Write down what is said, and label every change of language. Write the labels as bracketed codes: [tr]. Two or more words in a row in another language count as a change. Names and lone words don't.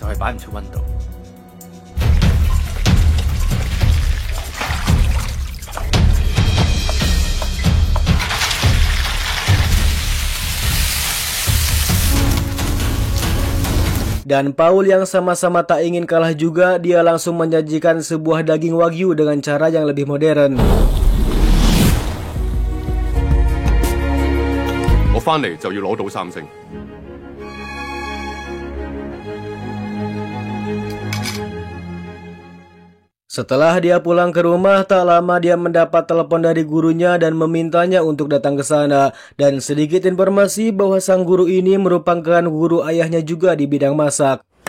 [id] Dan Paul yang sama-sama tak ingin kalah juga, dia langsung menyajikan sebuah daging wagyu dengan cara yang lebih modern. [yue] 我返嚟就要攞到3星。 [id] Setelah dia pulang ke rumah, tak lama dia mendapat telepon dari gurunya dan memintanya untuk datang ke sana. Dan sedikit informasi bahwa sang guru ini merupakan guru ayahnya juga di bidang masak.